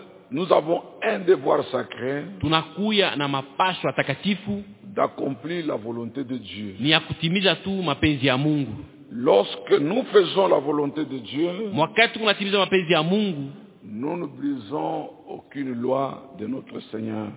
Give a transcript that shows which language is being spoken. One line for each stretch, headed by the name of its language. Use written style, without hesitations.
French: nous avons un devoir sacré,
Swahili: tunakuya na mapasho takatifu,
French: d'accomplir la volonté de Dieu,
Swahili: ni ya kutimiza tu mapenzi ya Mungu.
French: Lorsque nous faisons la volonté de Dieu,
Swahili: mwakati tunatimiza mapenzi ya Mungu,
French: nous ne brisons aucune loi de notre Seigneur.